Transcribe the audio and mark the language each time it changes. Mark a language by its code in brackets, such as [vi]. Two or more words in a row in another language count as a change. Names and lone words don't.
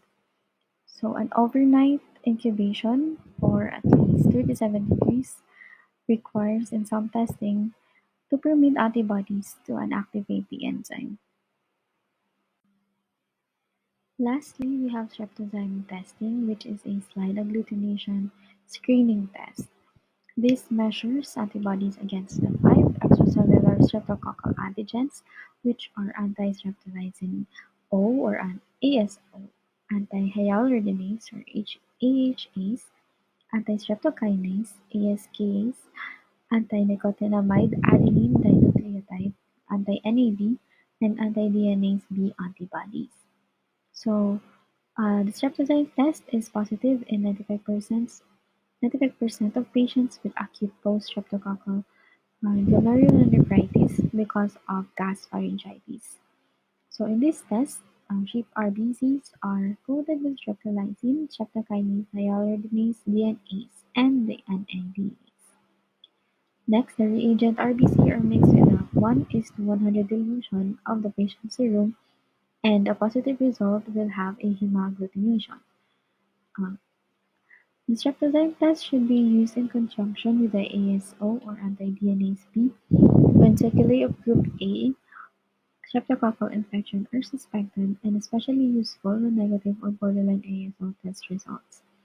[en] So an overnight incubation for at least 37 degrees requires in some testing to permit antibodies to inactivate the enzyme. Lastly, we have streptozyme testing, which is a slide agglutination screening test. This measures antibodies against the five extracellular streptococcal antigens, which are anti-streptozin O or an ASO, anti-hyaluronidase or AHAs, anti-streptokinase ASKase, anti-nicotinamide adenine dinucleotide (anti-NAD), and anti-DNase B antibodies. So, the streptozide test is positive in 95% of patients with acute post-streptococcal glomerulonephritis because of gas pharyngitis. So in this test, sheep RBCs are coated with streptolysine, streptokinase, hyaluronidase, DNase, and the NADase. Next, the reagent RBC are mixed with a 1:100 dilution of the patient's serum, and a positive result will have a hemagglutination. Uh, the streptozide test should be used in conjunction with the ASO or anti-DNase B when sequelae of group A streptococcal infection are suspected, and especially useful when negative or borderline ASO test results.